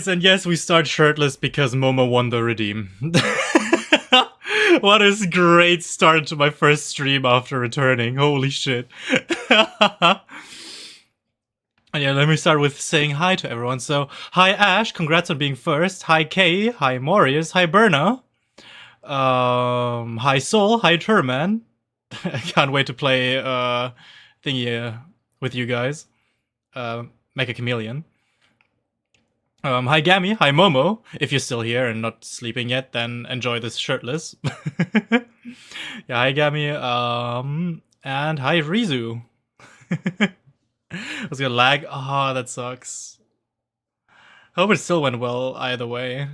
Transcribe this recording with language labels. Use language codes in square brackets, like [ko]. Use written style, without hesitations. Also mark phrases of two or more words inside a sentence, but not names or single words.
[en] And yes, we start shirtless because Momo won the redeem. What a great start to my first stream after returning. Holy shit. And yeah, let me start with saying hi to everyone. So, hi Ash, congrats on being first. Hi Kay, hi Morius, hi Berna. Hi Soul, hi Turman. I can't wait to play thingy with you guys. Make a chameleon. Hi Gammy, hi Momo. If you're still here and not sleeping yet, then enjoy this shirtless. Yeah, hi Gammy. And hi Rizu. I was gonna lag. Ah, that sucks. Hope it still went well either way.